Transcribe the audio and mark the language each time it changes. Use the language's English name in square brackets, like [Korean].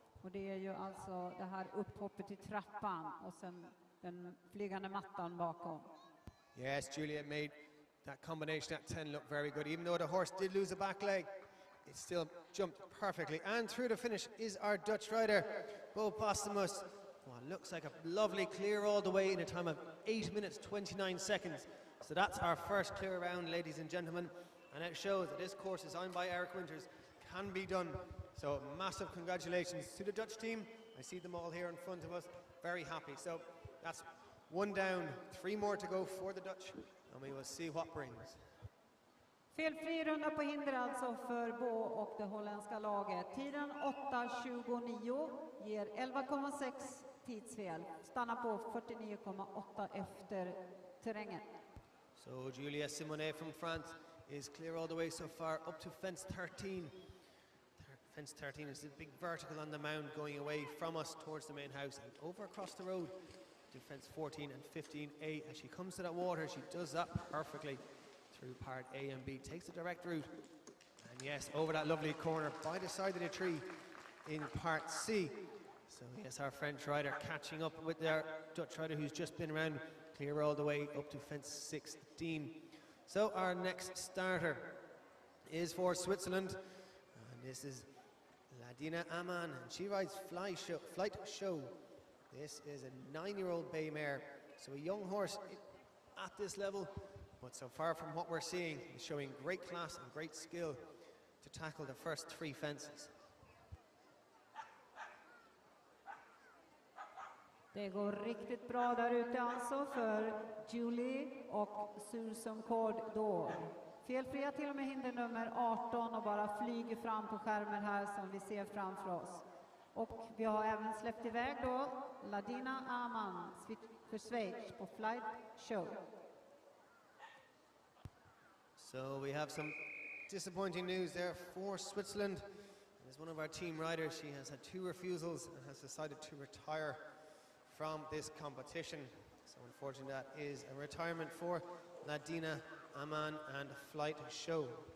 [Swedish] Och det är ju alltså det här upphoppet i trappan och sen den flygande mattan bakom. [English] Yes, Julia made that combination at 10 look very good. Even though the horse did lose a back leg, it still jumped perfectly. And through the finish is our Dutch rider, Beau Posthumus. Well, looks like a lovely clear all the way in a time of 8 minutes 29 seconds. So that's our first clear round, ladies and gentlemen. And it shows that this course designed by Eric Winters can be done. So massive congratulations to the Dutch team. I see them all here in front of us, very happy. So that's one down, 3 more to go for the Dutch, and we will see what brings. [Swedish] Felfri runda på hinder alltså för Beau och det holländska laget. Tiden 8.29 ger 11,6 tidsfel. Stannar på 49,8 efter terrängen. [English] So Julia Simonet from France is clear all the way so far up to fence 13. Fence 13 is a big vertical on the mound going away from us towards the main house and over across the road to fence 14 and 15A. As she comes to that water, she does that perfectly through part A and B, takes the direct route, and yes, over that lovely corner by the side of the tree in part C. So yes, our French rider catching up with their Dutch rider who's just been around, clear all the way up to fence 16. So our next starter is for Switzerland, and this is Ladina Amman, and she rides Flight Show. This is a 9-year-old bay mare, so a young horse at this level, but so far from what we're seeing, is showing great class and great skill to tackle the first 3 fences. [Swedish] Det går riktigt bra där ute alltså för Julie och Susan Cordor. Felfria till och med hinder nummer 18 och bara flyger fram på skärmen här som vi ser framför oss. Och vi har även släppt iväg då Ladina Amman för Schweiz på Flight Show. [English] So we have some disappointing news there for Switzerland. As one of our team riders, she has had 2 refusals and has decided to retire from this competition. So unfortunately that is a retirement for Ladina Amman and Flight Show.